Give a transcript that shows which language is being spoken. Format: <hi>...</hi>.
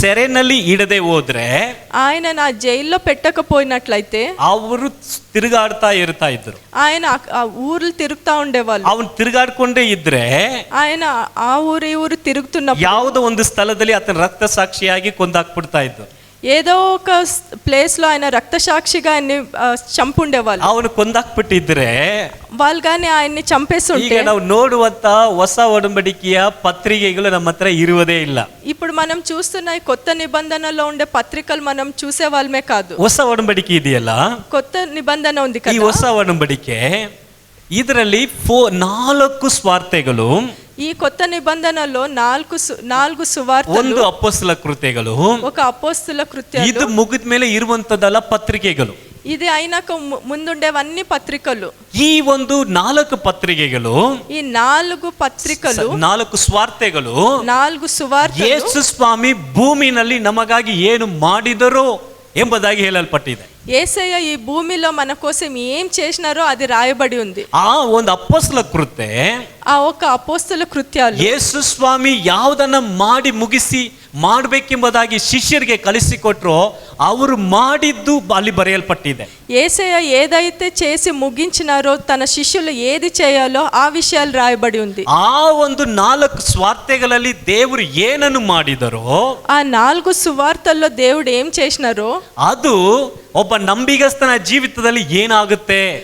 <kn>ಸೆರೆನಲ್ಲಿ ಇಡದೆ ಹೋದ್ರೆ</kn> <te>ఆయన నా జైల్లో పెట్టకపోయినట్లయితే</te> <kn>ಅವರು ತಿರುಗಾಡ್ತಾ ಇರ್ತಾ ಇದ್ರು.</kn> <te>ఆయన ఆ ఊర్లు తిరుగుతా ఉండేవాళ్ళు.</te> <kn>ಅವನು ತಿರುಗಾಡ್ಕೊಂಡೇ ಇದ್ರೆ</kn> <te>ఆయన ఆ ఊరు ఈ ఊరు తిరుగుతున్నప్పుడు</te> <kn>ಯಾವುದೋ ಒಂದು ಸ್ಥಳದಲ್ಲಿ ಆತನ ರಕ್ತ ಸಾಕ್ಷಿಯಾಗಿ ಕೊಂದಾಕ್ಬಿಡ್ತಾ ಇದ್ದು.</kn> <te>ఏదో ఒక ప్లేస్ లో ఆయన రక్త సాక్షిగా ఆయన్ని చంపుండేవాళ్ళు.</te> <kn>ಅವನು ಕೊಂದಾಕ್ಬಿಟ್ಟಿದ್ರೆ</kn> <te>వాళ్ళు కానీ ఆయన్ని చంపేస్తుంటే</te> <kn>ಈಗ ನಾವು ನೋಡುವಂತ ಹೊಸ ಒಡಂಬಡಿಕೆಯ ಪತ್ರಿಕೆಗಳು ನಮ್ಮ ಹತ್ರ ಇರುವುದೇ ಇಲ್ಲ.</kn> <te>ఇప్పుడు మనం చూస్తున్న ఈ కొత్త నిబంధనలో ఉండే పత్రికలు మనం చూసే వాళ్ళమే కాదు.</te> <kn>ಹೊಸ ಒಡಂಬಡಿಕೆ ಇದೆಯಲ್ಲ,</kn> <te>కొత్త నిబంధన ఉంది</te> <kn>ಈ</kn> <te>కదా,</te> <kn>ಹೊಸ ಒಡಂಬಡಿಕೆ ಇದರಲ್ಲಿ 4 ಸ್ವಾರ್ಥೆಗಳು,</kn> <te>ఈ కొత్త నిబంధనలో 4 సువార్తలు,</te> <kn>ಒಂದು ಅಪೊಸ್ತಲ ಕೃತ್ಯಗಳು,</kn> <te>ఒక అపోస్తుల కృత్యాలు,</te> <kn>ಇದು ಮುಗಿದ ಮೇಲೆ ಇರುವಂತದಲ್ಲ ಪತ್ರಿಕೆಗಳು.</kn> <te>ఇది అయినాక ముందుండేవన్నీ పత్రికలు.</te> <kn>ಈ ಒಂದು 4 ಪತ್ರಿಕೆಗಳು,</kn> <te>ఈ 4 పత్రికలు,</te> <kn>4 ಸ್ವಾರ್ಥೆಗಳು</kn> <te>4 సువార్తలు</te> <kn>ಯೇಸು ಸ್ವಾಮಿ ಭೂಮಿನಲ್ಲಿ ನಮಗಾಗಿ ಏನು ಮಾಡಿದರೋ ಎಂಬುದಾಗಿ ಹೇಳಲ್ಪಟ್ಟಿದೆ.</kn> <te>యేసయ్య ఈ భూమిలో మన కోసం ఏం చేసినారో అది రాయబడి ఉంది.</te> <kn>ಆ ಒಂದು ಅಪೊಸ್ತಲ ಕೃತ್ಯ,</kn> <te>ఆ ఒక అపోస్తుల కృత్యాలు,</te> <kn>ಯೇಸು ಸ್ವಾಮಿ ಯಾವುದನ್ನ ಮಾಡಿ ಮುಗಿಸಿ ಮಾಡಬೇಕೆಂಬುದಾಗಿ ಶಿಷ್ಯರಿಗೆ ಕಲಿಸಿಕೊಟ್ರೋ ಅವರು ಮಾಡಿದ್ದು ಅಲ್ಲಿ ಬರೆಯಲ್ಪಟ್ಟಿದೆ.</kn> <te>యేసయ్య ఏదైతే చేసి ముగించినారో తన శిష్యులు ఏది చేయాలో ఆ విషయాలు రాయబడి ఉంది.</te> <kn>ಆ ಒಂದು 4 ಸ್ವಾರ್ಥೆಗಳಲ್ಲಿ ದೇವರು ಏನನ್ನು ಮಾಡಿದರೋ,</kn> <te>ఆ 4 సువార్తల్లో దేవుడు ఏం చేసినారో</te> <kn>ಅದು ಒಬ್ಬ ನಂಬಿಗಸ್ತನ ಜೀವಿತದಲ್ಲಿ ಏನಾಗುತ್ತೆ,</kn>